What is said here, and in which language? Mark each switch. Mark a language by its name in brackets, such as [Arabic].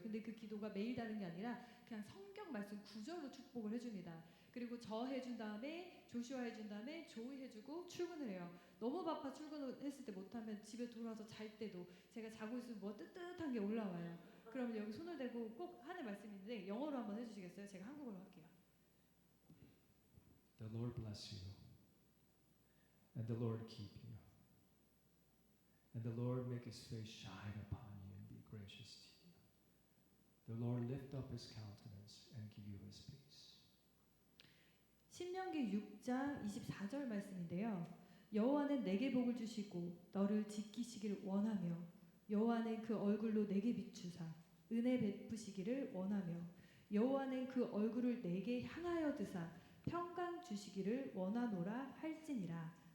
[Korean] 근데 그 기도가 매일 다른 게 아니라 그냥 성경 말씀 구절로 축복을 해줍니다. 그리고 저 해준 다음에 조슈아 해준 다음에 조이 해주고 출근을 해요. 너무 바빠 출근을 했을 때 못하면 집에 돌아와서 잘 때도 제가 자고 있으면 뭐 뜨뜻한 게 올라와요. 그러면 여기 손을 대고 꼭 하는 말씀이 있는데 영어로 한번 해주시겠어요? 제가 한국어로 할게요. [English] The Lord bless you, and the Lord keep you, and the Lord make His face shine upon you and be gracious to you. The Lord lift up His countenance and give you His peace. [Korean] 신명기 6장 24절 말씀인데요. 여호와는 내게 복을 주시고 너를 지키시기를 원하며 여호와는 그 얼굴로 내게 비추사 은혜 베푸시기를 원하며 여호와는 그 얼굴을 내게 향하여 드사 평강 주시기를 원하노라 할지니라.